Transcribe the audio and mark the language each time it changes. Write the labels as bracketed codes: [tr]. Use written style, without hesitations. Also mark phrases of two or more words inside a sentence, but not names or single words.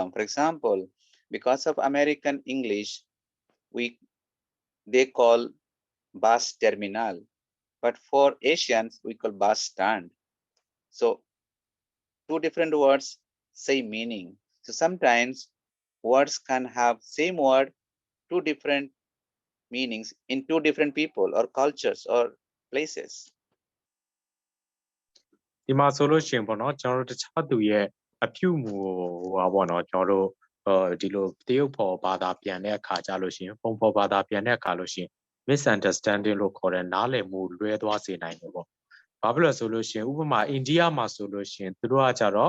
[en] For example, because of American English, they call bus terminal, but for Asians we call bus stand. So two different words, same meaning. So sometimes words can have same word, two different meanings in two different people or cultures or places. [my] ဒီမှာဆိုလို့ရှိရင်ပေါ့နော်ကျွန်တော်တို့တခြားသူရဲ့အပြုမူဟောပေါ့နော်ကျွန်တော်တို့ဒီလိုတရုတ်ဖော်ဘာသာပြန်တဲ့အခါကြလို့ရှိရင်ပုံဖော်ဘာသာပြန်တဲ့အခါလို့ရှိရင် misunderstanding လို့ခေါ်တဲ့နားလည်မှုလွဲသွားစေနိုင်တယ်ပေါ့ဘာဖြစ်လို့ဆိုလို့ရှိရင်ဥပမာအိန္ဒိယမှာဆိုလို့ရှိရင်သူတို့ကကြတော့